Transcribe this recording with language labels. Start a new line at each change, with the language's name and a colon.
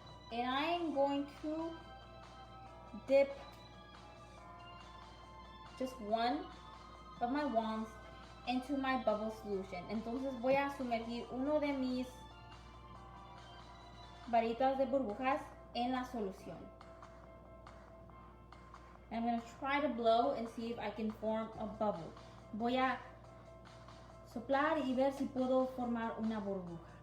English: And I am going to dip just one of my wands into my bubble solution.
Spanish: Entonces voy a sumergir uno de mis varitas de burbujas en la solución.
English: I'm going to try to blow and see if I can form a bubble.
Spanish: Voy a soplar y ver si puedo formar una burbuja.